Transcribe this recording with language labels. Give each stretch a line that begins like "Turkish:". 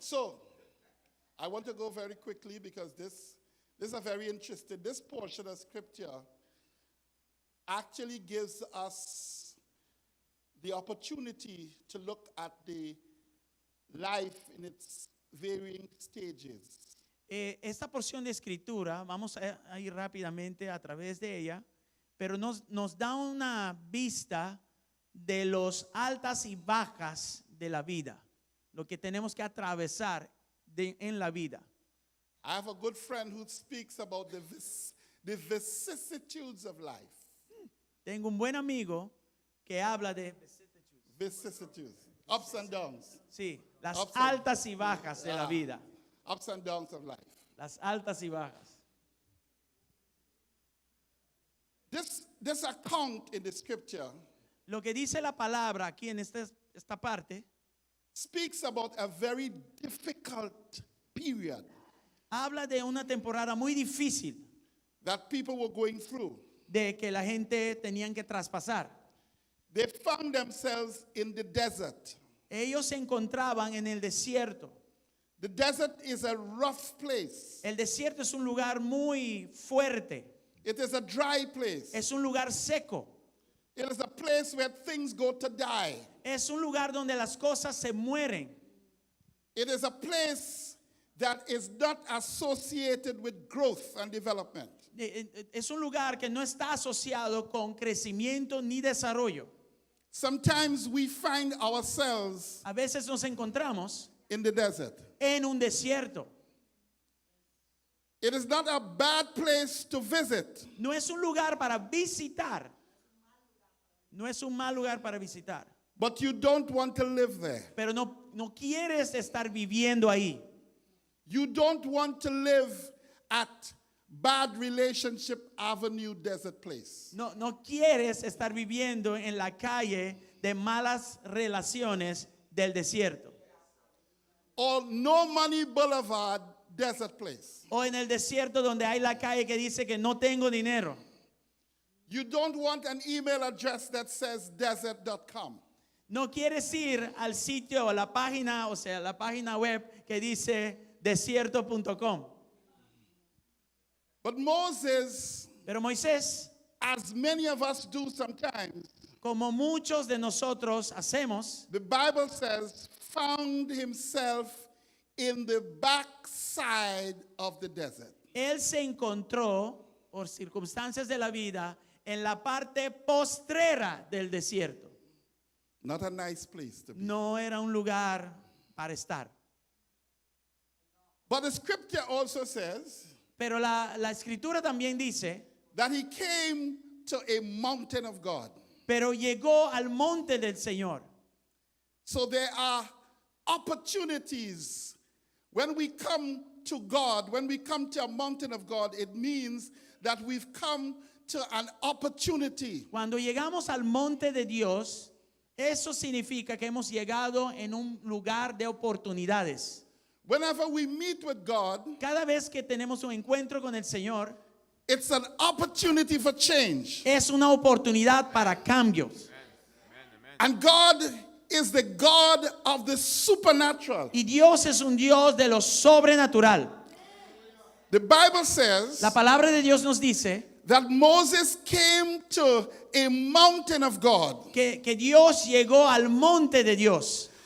English: So, I want to go very quickly because this is a very interesting. This portion of scripture actually gives us the opportunity to look at the life in its varying stages.
Spanish: Esta porción de escritura, vamos a ir rápidamente a través de ella, pero nos da una vista de los altas y bajas de la vida, lo que tenemos que atravesar en la vida.
English: I have a good friend who speaks about the vicissitudes of life.
Spanish: Tengo un buen amigo que habla de
English: Vicissitudes, ups and downs.
Spanish: sí, las
English: Ups and-
Spanish: altas y bajas de la vida,
English: Ups and downs of life.
Spanish: las altas y bajas.
English: This account in the scripture
Spanish: Lo que dice la palabra aquí en esta parte
English: speaks about a very difficult period
Spanish: habla de una temporada muy difícil
English: that people were going through.
Spanish: de que la gente tenían que traspasar.
English: They found themselves in the desert.
Spanish: Ellos se encontraban en el desierto.
English: The desert is a rough place.
Spanish: El desierto es un lugar muy fuerte,
English: It is a dry place.
Spanish: es un lugar seco,
English: It is a place where things go to die.
Spanish: es un lugar donde las cosas se mueren.
English: It is a place that is not associated with growth and development.
Spanish: Es un lugar que no está asociado con crecimiento ni desarrollo.
English: Sometimes we find ourselves
Spanish: A veces nos encontramos
English: in the desert.
Spanish: en un desierto.
English: It is not a bad place to visit,
Spanish: No es un lugar para visitar. No es un mal lugar para visitar.
English: but you don't want to live there.
Spanish: Pero no quieres estar viviendo ahí.
English: You don't want to live at Bad Relationship Avenue Desert Place.
Spanish: No quieres estar viviendo en la calle de malas relaciones del desierto.
English: Or No Money Boulevard Desert Place.
Spanish: O en el desierto donde hay la calle que dice que no tengo dinero.
English: You don't want an email address that says desert.com.
Spanish: No quieres ir al sitio o la página, o sea, la página web que dice desierto.com.
English: But Moses,
Spanish: Pero Moisés,
English: as many of us do sometimes,
Spanish: como muchos de nosotros hacemos,
English: the Bible says, found himself in the backside of the desert.
Spanish: él se encontró, por circunstancias de la vida, en la parte postrera del desierto.
English: Not a nice place to be.
Spanish: No era un lugar para estar.
English: But the scripture also says
Spanish: Pero la escritura también dice,
English: that he came to a mountain of God.
Spanish: pero llegó al monte del Señor.
English: So there are opportunities. When we come to God, when we come to a mountain of God, it means that we've come to an opportunity.
Spanish: Cuando llegamos al monte de Dios, eso significa que hemos llegado en un lugar de oportunidades.
English: Whenever we meet with God,
Spanish: Cada vez que tenemos un encuentro con el Señor,
English: it's an opportunity for change.
Spanish: es una oportunidad para cambios.
English: And God is the God of the supernatural.
Spanish: Y Dios es un Dios de lo sobrenatural.
English: The Bible says
Spanish: La palabra de Dios nos dice
English: that Moses came to a mountain of God.
Spanish: que Dios llegó al monte de Dios.